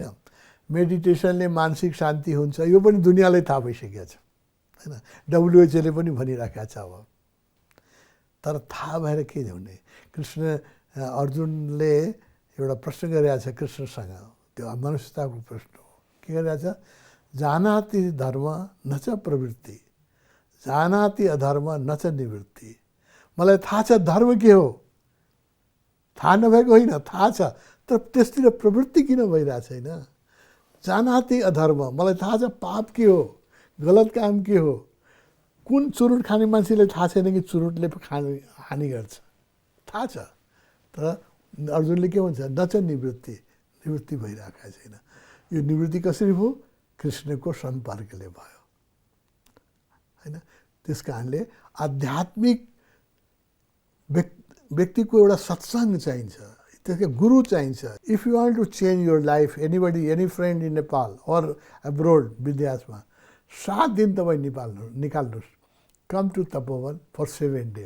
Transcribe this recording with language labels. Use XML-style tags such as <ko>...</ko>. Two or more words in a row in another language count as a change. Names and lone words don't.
<ne>मेडिटेसनले मानसिक शान्ति हुन्छ, यो पनि दुनियाँलाई थाहा भइसकेको छ होइन, WHO ले पनि भनिराखेको छ अब। तर थाहा भएर के हुने, कृष्ण अर्जुनले एउटा प्रश्न गरिरहेको छ कृष्णसँग, त्यो मनुष्यताको प्रश्न हो। के गरिरहेको छ,</ne> <sa>जानाति धर्म न च प्रवृत्ति, जानाति अधर्म न च निवृत्ति।</sa> <ne>मलाई थाहा छ धर्म के हो, थाहा नभएको होइन, थाहा छ, तर त्यसतिर प्रवृत्ति किन भइरहेको छैन।</ne> <sa>जानाति अधर्म,</sa> <ne>मलाई थाहा छ पाप के हो, गलत काम के हो। कुन चुरुट खाने मान्छेले थाहा छैन कि चुरुटले हानि गर्छ, थाहा छ, तर अर्जुनले के भन्छ,</ne> <sa>न च निवृत्ति,</sa> <ne>निवृत्ति भइरहेको छैन। यो निवृत्ति कसरी भयो, कृष्णको सम्पर्कले भयो होइन। त्यस कारणले आध्यात्मिक व्यक्तिको एउटा सत्सङ्ग चाहिन्छ, त्यसको गुरु चाहिन्छ।</ne> <en>If you want to change your life, anybody, any friend in Nepal or abroad</en> <ne>विदेशमा 7 दिन तपाईँ निकाल्नुहोस्,</ne> <en>Come to Tapovan for 7 days.</en>